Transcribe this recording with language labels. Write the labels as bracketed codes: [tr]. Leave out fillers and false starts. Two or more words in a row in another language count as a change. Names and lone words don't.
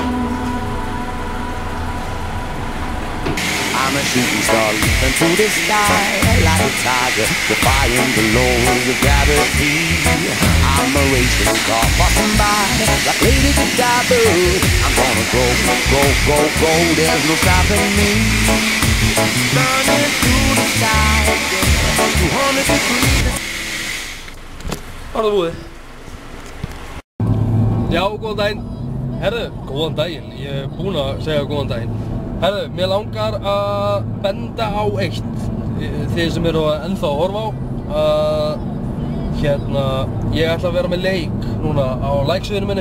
[en] I'm a shooting star leaping through the sky like a tiger, defying the laws of gravity. I'm a racing car passing by like Lady Godiva. I'm gonna go, go, go, go, there's no stopping me. Burning through the sky, 200 degrees. [is] Var það búið? Já, góðan daginn. Herðu, góðan daginn. Ég er búinn að segja góðan daginn. Herðu, mér langar að benda á eitt, þið sem eru ennþá að horfa á, hérna, ég ætla að vera með leik núna á like-síðunni minni.